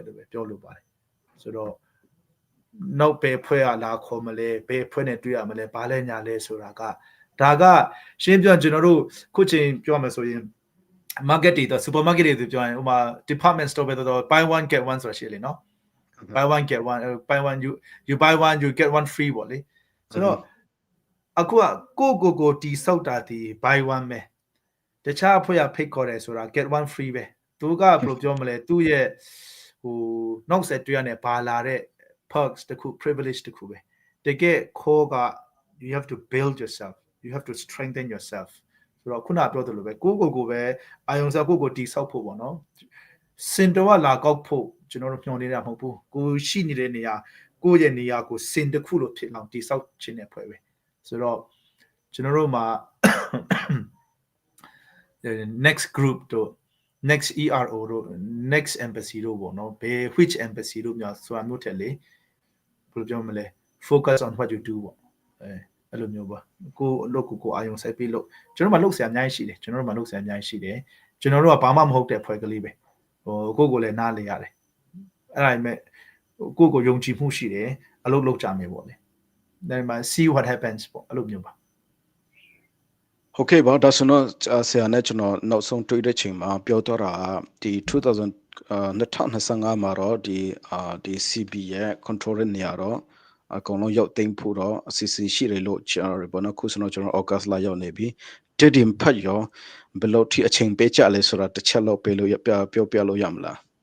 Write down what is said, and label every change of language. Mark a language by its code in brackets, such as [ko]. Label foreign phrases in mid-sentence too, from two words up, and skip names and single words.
[my] လို့ပဲပြောလို့ပါတယ်ဆိုတော့နောက်ပဲဖွဲ့ရလာခေါ်မလဲဘယ်ဖွဲ့နဲ့တွေ့ရမလဲဘာလဲညာလဲဆိုတာကဒါကရှင်းပြကျွန်တော်တို့ခုချိန်ပြောမှဆိုရင် market တွေတော့ supermarket တွေပြောရင်ဥမာ [en] department store [my] ပဲတော့ [en] buy one get one [my] ဆိုတာရှိလေနော် [en] buy one get one buy one you buy one you get one free [my] ပေါ့လေဆိုတော့အခုကကိုတီဆောက်တာ ဒီ [en] buy one [my] ပဲတခြားအဖွဲ့ရဖိတ်ခေါ်တယ်ဆိုတာ [en] get one free [my] ပဲသူကဘယ်လိုပြောမလဲသူ့ရဲ့ဟိုနောက်ဆက် တွဲရနေပါလာတဲ့ perks တခု privilege တခုပဲတကယ်ခေါ်က [en] you have to build yourself you have to strengthen yourself [my] ဆိုတော့ခုနပြောသလိုပဲကိုပဲအာယုံစားကိုတီဆောက်ဖို့ပေါ့နော်စင်တော်ကလာကောက်ဖို့ကျွန်တော်တို့ညွှန်နေတာမဟုတ်ဘူးကိုရှိနေတဲ့နေရာကိုရဲ့နေရာကိုစင်တစ်ခုလို့ဖြစ်အောင်တီဆောက်ခြင်းနဲ့ဖွဲ့ပဲဆိုတော့ကျွန်တော်တို့မှာ [en] next group [my] တို့ [en] next ERO [my] တို့ [en] next embassy [my] တို့ပေါ့နော်ဘယ် [en] which embassy [my] တို့များဆိုတာမျိုးထက်လေဘယ်လိုပြောမလဲ [en] focus on what you do [my] ပေါ့အဲ့လိုမျိုးပါကိုအလုပ်ကိုအာယုံစိုက်ပြီးလို့ကျွန်တော်တို့မှလုပ်ဆရာအများကြီးရှိတယ်ကျွန်တော်တို့ကဘာမှမဟုတ်တဲ့ဖွဲ့ကလေးပဲဟိုကိုလည်းနားလေရတယ်အဲ့ဒါပေမဲ့ကိုယုံကြည်မှုရှိတယ်အလုပ်လုပ်ကြမယ်ပေါ့လေဒါပေမဲ့ [en] see what happens [my] ပေါ့အဲ့လိုမျိုးပါ ဟုတ်ကဲ့ပါဒါဆိုတော့ဆရာနဲ့ကျွန်တော်နောက်ဆုံးတွေ့တဲ့ချိန်မှာပြောတော့တာဒီ2025မှာတော့ဒီ CB ရဲ့ control ရဲ့နေရာတော့အကောင်လုံးရောက်သိမ်းဖို့တော့အစီအစဉ်ရှိတယ်လို့ကျွန်တော်ဘောနော်ခုဆိုတော့ကျွန်တော် August လရောက်နေပြီတည်တင်ဖတ်ရောဘယ်လိုထိအချိန်ပေးကြလဲဆိုတာတစ်ချက်လောက်ပေးလို့ပြောပြလို့ရမလား